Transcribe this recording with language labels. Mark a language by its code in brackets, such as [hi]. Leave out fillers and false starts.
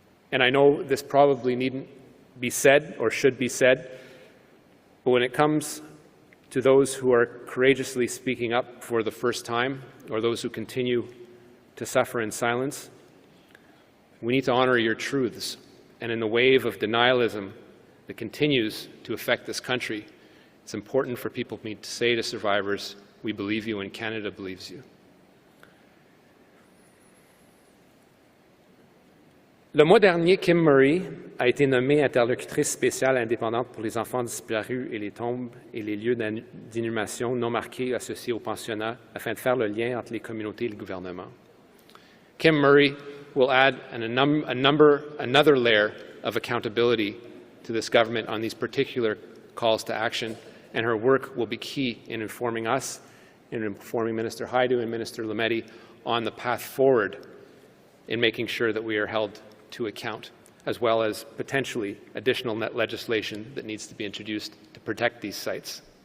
[en] And I know this probably needn't be said or should be said, but when it comes to those who are courageously speaking up for the first time, or those who continue to suffer in silence, we need to honor your truths. And in the wave of denialism that continues to affect this country, it's important for people to say to survivors, we believe you and Canada believes you. [fr] Le mois dernier, Kim Murray a été nommée interlocutrice spéciale indépendante pour les enfants disparus et les tombes et les lieux d'inhumation non marqués associés au pensionnat afin de faire le lien entre les communautés et le gouvernement. [en] Kim Murray will add another layer of accountability to this government on these particular calls to action, and her work will be key in informing us, in informing Minister Hajdu and Minister Lametti on the path forward in making sure that we are held to account, as well as potentially additional legislation that needs to be introduced to protect these sites.